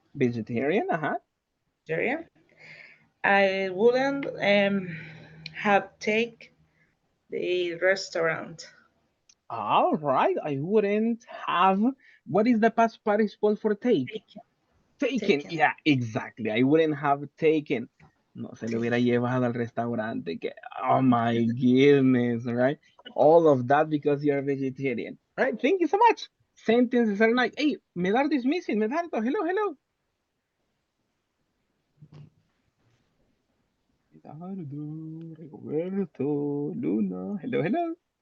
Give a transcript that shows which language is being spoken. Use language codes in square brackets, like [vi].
[en] Vegetarian, vegetarian, I wouldn't have take the restaurant. All right, I wouldn't have. What is the past participle for take? Taken. Taken. Taken. Yeah, exactly. I wouldn't have taken. [es] No se le hubiera llevado al restaurante. [en] Oh my goodness, right? All of that because you're a vegetarian. All right, thank you so much. Sentences are like, hey, Medardo is missing. Medardo, hello, hello. Medardo, Roberto, Luna, hello, hello.